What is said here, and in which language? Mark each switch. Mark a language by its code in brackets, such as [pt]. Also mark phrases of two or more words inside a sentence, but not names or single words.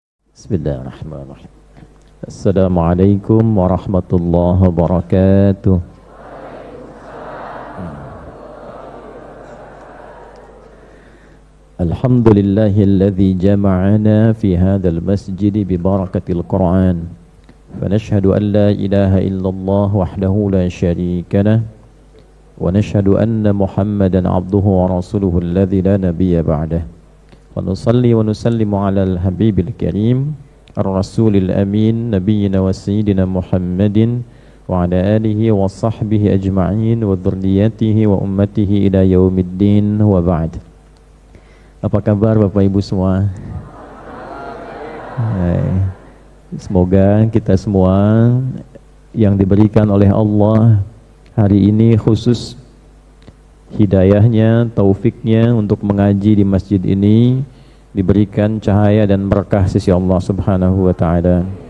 [ar] بسم الله الرحمن الرحيم. السلام عليكم ورحمة الله وبركاته. الحمد لله الذي جمعنا في هذا المسجد ببركة القرآن. فنشهد أن لا إله إلا الله وحده لا شريك له ونشهد أن محمدا عبده ورسوله الذي لا نبي بعده. ونصلي ونسلم على الحبيب الكريم الرسول الأمين نبينا وسيدنا محمد وعلى آله وصحبه أجمعين وذريته وأمته إلى يوم الدين وبعد. [id] Apa kabar Bapak Ibu semua? Semoga kita semua yang diberikan oleh Allah hari ini khusus hidayahnya, taufiknya untuk mengaji di masjid ini diberikan cahaya dan berkah sisi Allah [ar] سبحانه وتعالى.